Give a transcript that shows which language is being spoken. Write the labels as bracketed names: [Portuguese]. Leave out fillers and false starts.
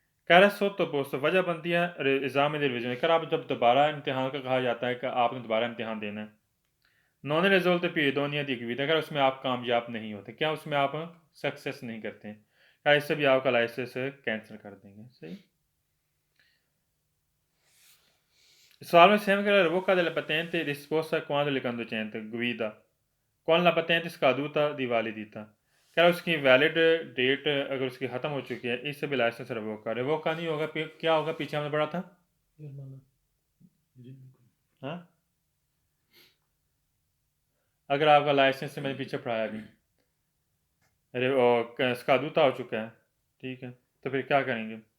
[Hindi] कह रहा sottoposto वजह बनती है एग्ज़ाम di revisione, कर आप जब दोबारा इम्तिहान का कहा जाता है कि आपने दोबारा इम्तिहान देना है, नॉन रिजल्ट पीडोनिया दी गई, अगर उसमें आप कामयाब नहीं होते, क्या उसमें आप सक्सेस नहीं करते हैं, ऐसे भी आपका लाइसेंस कैंसिल कर देंगे। सही। [Italian] Salvo la revoca della patente disposta quando le conducente guida con la patente scaduta di validità। [Hindi] क्या उसकी वैलिड डेट अगर उसकी ख़त्म हो चुकी है, इससे भी लाइसेंस रिवोका नहीं होगा। क्या होगा, पीछे हमने पढ़ा था। जुर्माना। हाँ, अगर आपका लाइसेंस से मैंने पीछे पढ़ाया भी स्कादूता हो चुका है, ठीक है, तो फिर क्या करेंगे।